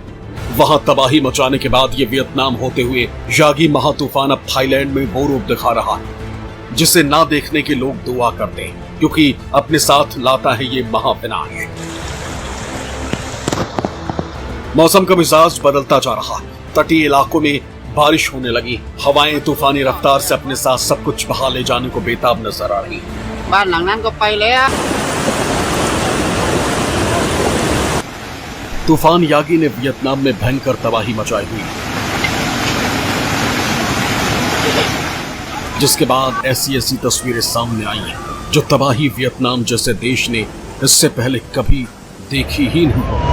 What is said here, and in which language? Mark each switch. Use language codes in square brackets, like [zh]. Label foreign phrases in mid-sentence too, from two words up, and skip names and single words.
[hi] वहां तबाही मचाने के बाद ये वियतनाम होते हुए यागी महातूफान अब थाईलैंड में वो रूप दिखा रहा है जिसे ना देखने के लोग दुआ करते हैं, क्योंकि अपने साथ लाता है ये महाविनाश। मौसम का मिजाज बदलता जा रहा, तटीय इलाकों में बारिश होने लगी, हवाएं तूफानी रफ्तार से अपने साथ सब कुछ बहा ले जाने को बेताब नजर आ रही। [th] บ้านหลังนั้นก็ไปแล้ว [hi] तूफान यागी ने वियतनाम में भयंकर तबाही मचाई हुई, जिसके बाद ऐसी तस्वीरें सामने आई हैं जो तबाही वियतनाम जैसे देश ने इससे पहले कभी देखी ही नहीं।